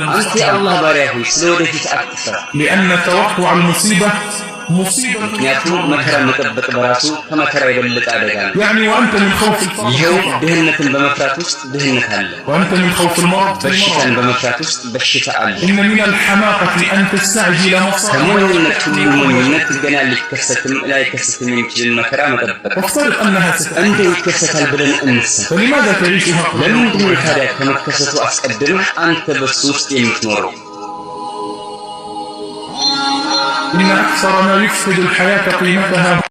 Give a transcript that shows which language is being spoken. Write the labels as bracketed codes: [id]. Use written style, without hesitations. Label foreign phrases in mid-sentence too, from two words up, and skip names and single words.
[am] አንተ [ar] المستقبل [am] የአላህ ባሪያ ሆይ ስለወደፊት አትፍራ [ar] لأن توقع المصيبة مصيبة [am] ምክንያቱም መከራ መጠበቅ በራሱ ከመከራ የበለጠ አደጋ ነው [ar] يعني وأنت من خوف [am] ይኸው [ar] الفقر [am] ድህነትን በመፍራት ውስጥ ድህነት አለ [ar] وأنت من خوف المرض [am] በሽታን በመፍራት ውስጥ በሽታ አለ [ar] إن من الحماقة أن تستعجل مصائب [am] ከሞኝነት ሁሉ ሞኝነት ገና ሊከሰትም ላይከሰትም የሚችልን መከራ መጠበቅ [ar] وافترض أنها ستأتي [am] እንደ ይከሰታል ብለን እንስብ [ar] فلماذا تعيشها [am] ለምንድን ነው ታዲያ ከመከሰቱ አስቀድመህ አንተ በሱ ውስጥ የምትኖረው [ar] إن أكثر ما يفسد الحياة قيمتها